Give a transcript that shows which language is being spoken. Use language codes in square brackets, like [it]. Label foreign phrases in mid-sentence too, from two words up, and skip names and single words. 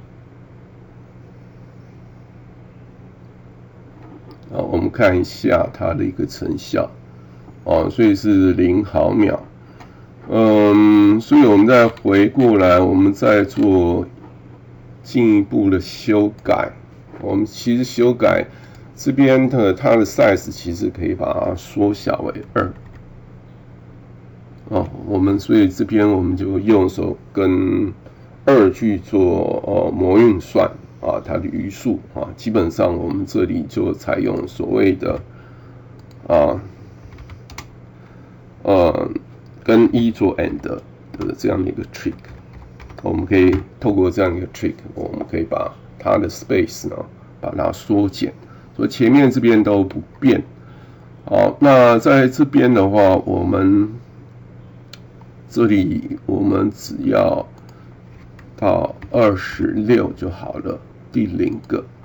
[zh] 好，我們看一下它的一個成效所以是0毫秒。所以我們再回過來，我們再做進一步的修改。我們其實修改這邊它的 size 其實可以把它縮小為2所以這邊我們就用手跟2去做模運算它的餘數基本上我們這裡就採用所謂的跟 E 做 AND 的這樣的一個 trick， 我們可以透過這樣一個 trick，我們可以把它的 space 呢，把它縮減，所以前面這邊都不變。好，那在這邊的話，我們這裡我們只要到26就好了，第0個。